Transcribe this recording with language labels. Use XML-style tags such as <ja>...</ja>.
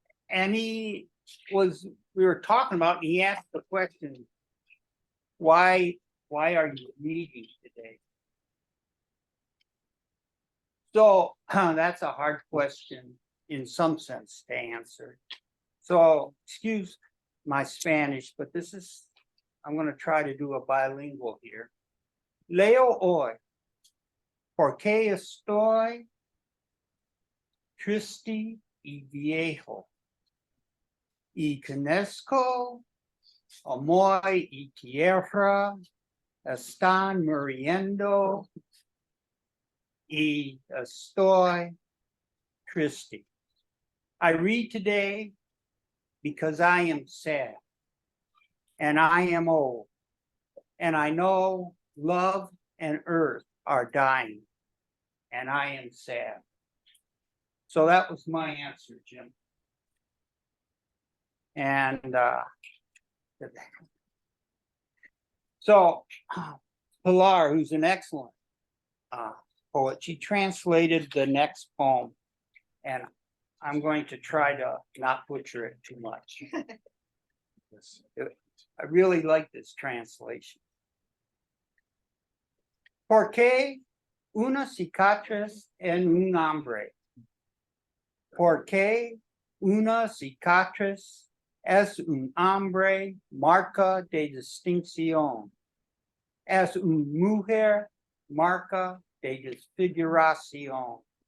<en>And we were talking about, and he asked the question, why are you reading today? So that's a hard question in some sense to answer. So excuse my Spanish, but I'm going to try to do a bilingual here.</en> <es>Leo hoy, porque estoy triste y viejo, y conozco amor y tierra están muriendo, y estoy triste.</es> <en>I read today because I am sad, and I am old, and I know love and earth are dying, and I am sad. So that was my answer, Jim. And so Pilar, who's an excellent poet, she translated the next poem, and I'm going to try to not butcher it too much. I really like this translation.</en> <es>Porque una cicatriz en un hombre. Porque una cicatriz es un hombre marca de distinción. Es una mujer marca de desfiguración.</es>